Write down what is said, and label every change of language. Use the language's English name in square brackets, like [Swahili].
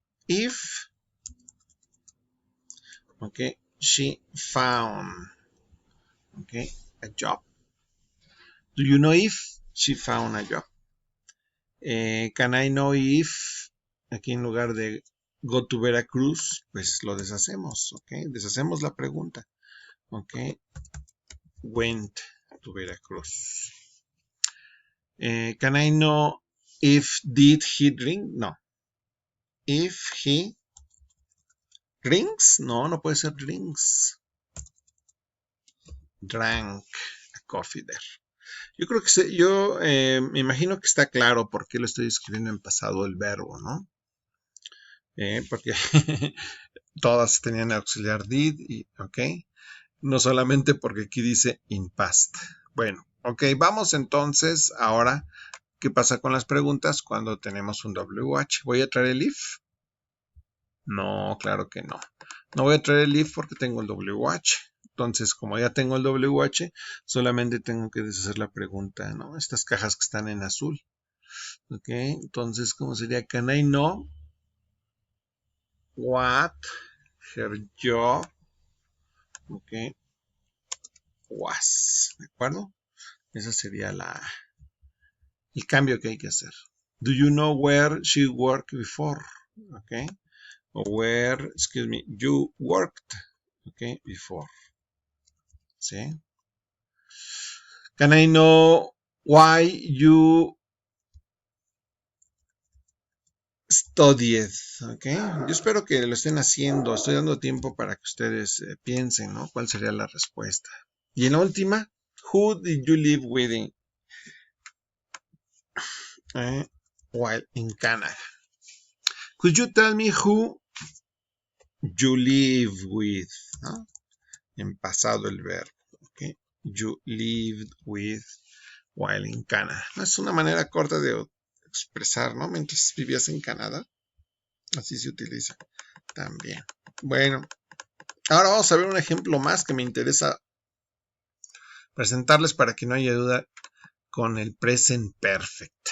[English] If, okay, she found, okay, a job. Do you know if she found a job? Can I know if, [Spanish] aquí en lugar de [English] go to Veracruz, [Spanish] pues lo deshacemos, ok, deshacemos la pregunta, ok, [English] went to Veracruz. Can I know if did he drink? No. If he drinks? [Spanish] No, no puede ser [English] drinks. Drank a coffee there. [Spanish] Yo creo que yo me imagino que está claro por qué lo estoy escribiendo en pasado el verbo, ¿no? Porque todas tenían auxiliar did, y, ok. No solamente porque aquí dice in past. Bueno, ok, vamos entonces ahora, ¿qué pasa con las preguntas cuando tenemos un WH? ¿Voy a traer el if? No, claro que no. No voy a traer el if porque tengo el WH. Entonces, como ya tengo el WH, solamente tengo que deshacer la pregunta, ¿no? Estas cajas que están en azul. Ok, entonces, ¿cómo sería? [English] Can I know what her job, ok, was? [Spanish] ¿De acuerdo? Ese sería el cambio que hay que hacer. [English] Do you know where she worked before? Ok. O where, excuse me, you worked, ok, before. ¿Sí? Can I know why you studied? ¿Ok? [Spanish] Yo espero que lo estén haciendo. Estoy dando tiempo para que ustedes piensen, ¿no? ¿Cuál sería la respuesta? Y en la última, [English] who did you live with while in Canada? Could you tell me who you live with? ¿No? [Spanish] En pasado el verbo. [English] ¿Ok? You lived with while in Canada. [Spanish] Es una manera corta de expresar, ¿no? Mientras vivías en Canadá. Así se utiliza también. Bueno, ahora vamos a ver un ejemplo más que me interesa presentarles para que no haya duda con el present perfect.